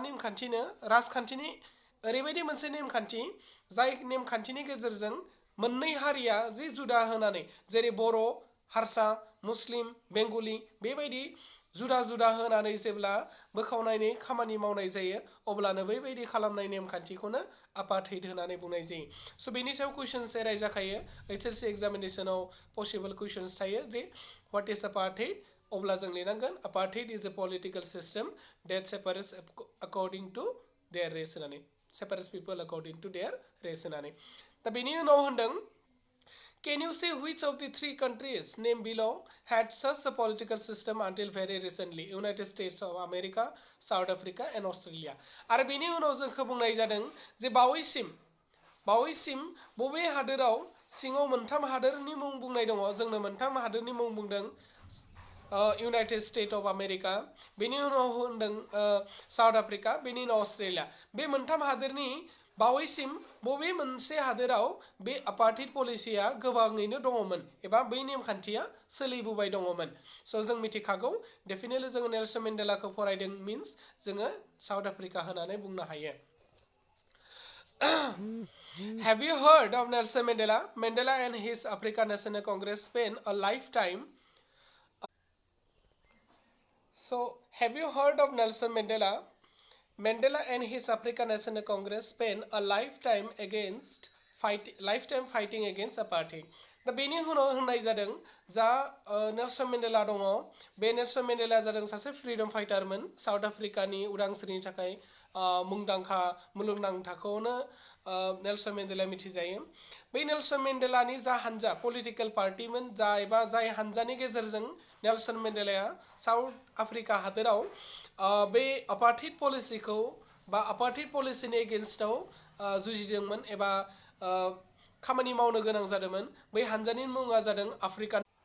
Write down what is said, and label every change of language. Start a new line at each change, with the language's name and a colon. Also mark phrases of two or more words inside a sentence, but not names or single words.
Bodo: नेमखान्थिनो राजखान्थिनि ओरैबायदि मोनसे नेमखान्थि जाय नेमखान्थिनि गेजेरजों मोननै हारिया जि जुदा होनानै जेरै बर' हारसा मुस्लिम बेंगलि बेबायदि जुदा जुदा होनानै जेब्ला बोखावनायनि खामानि मावनाय जायो अब्लानो बैबायदि खालामनाय नेमखान्थिखौनो apartheid होननानै बुंनाय जायो स' बेनि सायाव कुइसन्स रायजाखायो HLC एग्जामिनेशनाव
English: possible questions
Bodo: थायो जे
English: what is apartheid
Bodo: अब्ला जों लिरनांगोन
English: apartheid is a political system that separates according to their race
Bodo: होननानै
English: separates people according to their race
Bodo: होननानै दा बेनि उनाव होनदों
English: can you say which of the three countries named below had such a political system until very recently United States of America South Africa and Australia आरो
Bodo: बेनि उनाव जोंखौ बुंनाय जादों जे बावैसिम बबे हादोराव सिङाव मोनथाम हादोरनि मुं बुंनाय दङ जोंनो मोनथाम हादोरनि मुं बुंदों United States of America बेनि उनाव होनदों साउथ आफ्रिका बेनि उनाव अस्ट्रेलिया बे मोनथाम हादोरनि बावैसिम बबे मोनसे हादोराव बे apartheid पलिसिया गोबाङैनो दङमोन एबा बै नेमखान्थिया सोलिबोबाय दङमोन स' जों मिथिखागौ डेफिनेटली जों नेल्सन मेन्डेलाखौ फरायदों मीन्स जोङो साउथ आफ्रिका होननानै बुंनो हायो
English: Have you heard of Nelson Mandela? Mandela and his African National Congress spent a lifetime So, have you heard of Nelson Mandela? Mandela and his African National Congress spent a lifetime fighting against apartheid.
Bodo: दा बेनि उनाव होननाय जादों जा नेल्सन मेन्डेला दङ बे नेल्सन मेन्डेला जादों सासे फ्रीडम फाइटारमोन साउथ आफ्रिकानि उदांस्रिनि थाखाय मुंदांखा मुलुगनां थाखोआवनो नेल्सन मेन्डेला मिथिजायो बै नेल्सन मेन्डेलानि जा हानजा
English: political party
Bodo: जा एबा जाय हानजानि गेजेरजों नेल्सन मेन्डेलाया साउथ आफ्रिका हादोराव बे apartheid पलिसिखौ बा apartheid पलिसिनि एगेन्स्टआव जुजिदोंमोन एबा खामानि मावनो गोनां जादोंमोन बै हानजानि मुङा जादों आफ्रिकान